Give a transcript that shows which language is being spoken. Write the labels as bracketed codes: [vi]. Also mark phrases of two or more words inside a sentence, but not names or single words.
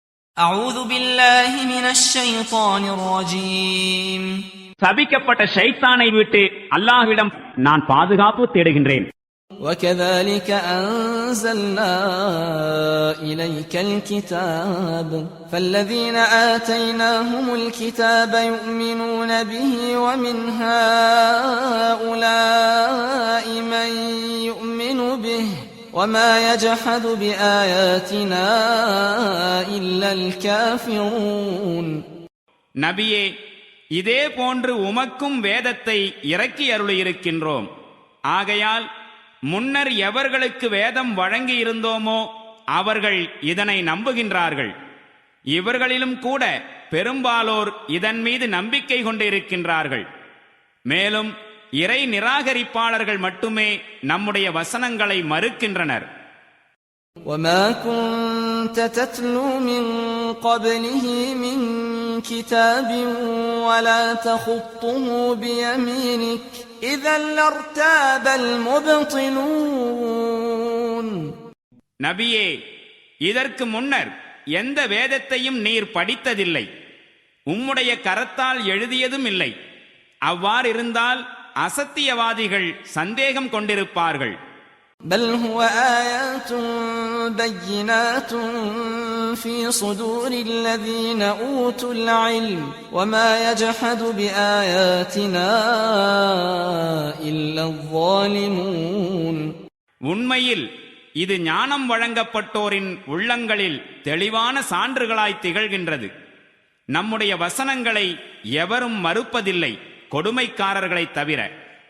[ar] أعوذ بالله من الشيطان الرجيم [ta] சபிக்கப்பட்ட ஷைத்தானை விட்டு அல்லாஹ்விடம் நான் பாதுகாப்பு தேடுகின்றேன். [ar] وكذلك أنزلنا إليك الكتاب فالذين آتيناهم الكتاب يؤمنون به ومن هؤلاء من يؤمن به وما يجحد بآياتنا إلا الكافرون. [ta] நபியே, இதே போன்று உமக்கும் வேதத்தை இறக்கி அருளியிருக்கின்றோம். ஆகையால் முன்னர் எவர்களுக்கு வேதம் வழங்கி இருந்தோமோ அவர்கள் இதனை நம்புகின்றார்கள். இவர்களிலும் கூட பெரும்பாலோர் இதன் மீது நம்பிக்கை கொண்டிருக்கின்றார்கள். மேலும் இறை நிராகரிப்பாளர்கள் மட்டுமே நம்முடைய வசனங்களை மறுக்கின்றனர். [ar] وما كنت تتلو من قبله من كتاب ولا تخطه بيمينك إذا لارتاب المبطلون. [ta] நபியே, இதற்கு முன்னர் எந்த வேதத்தையும் நீர் படித்ததில்லை, உம்முடைய கரத்தால் எழுதியதும் இல்லை. அவ்வாறிருந்தால் அசத்தியவாதிகள் சந்தேகம் கொண்டிருப்பார்கள். [ar] بل هو آيات بينات في صدور الذين أوتوا العلم وما يجحد بآياتنا إلا الظالمون. [ta] உண்மையில் இது ஞானம் வழங்கப்பட்டோரின் உள்ளங்களில் தெளிவான சான்றுகளாய் திகழ்கின்றது. நம்முடைய வசனங்களை எவரும் மறுப்பதில்லை, கொடுமைக்காரர்களைத் தவிர.